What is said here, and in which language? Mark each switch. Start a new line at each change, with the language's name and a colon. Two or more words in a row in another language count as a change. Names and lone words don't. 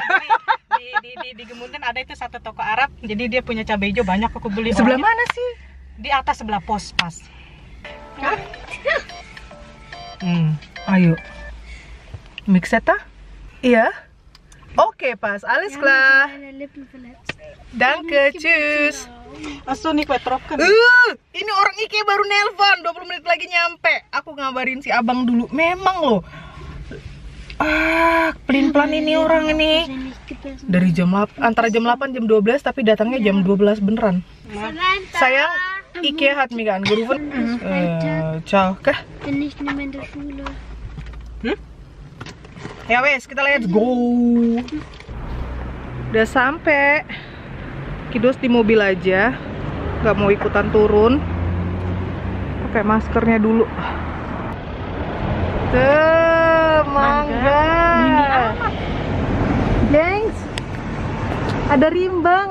Indonesian: Beli di Gemunten ada itu satu toko Arab. Jadi dia punya cabai hijau banyak aku beli. Sebelah mana sih? Di atas sebelah pos pas. Ayo. Mixeta? Iya. Oke, pas.
German: Alles klar. Danke, tschüss.
Indonesian: Asu nih kue tropkan. Ini orang Ike baru nelpon, 20 menit lagi nyampe. Aku ngabarin si abang dulu. Memang loh. Pelin-pelan ini orang ini. Dari antara jam 8 jam 12 tapi datangnya jam 12 beneran. Sayang,
German: Ike hat mich angerufen.
Indonesian: Ciao, kah?
German: Bin nicht mehr in der Schule.
Javanese: Ya wes,
Indonesian: kita
English: let's go.
Indonesian: Udah sampai. Kidos di mobil aja, nggak mau ikutan turun. Pakai maskernya dulu. Mangga. Gengs, ada rimbang.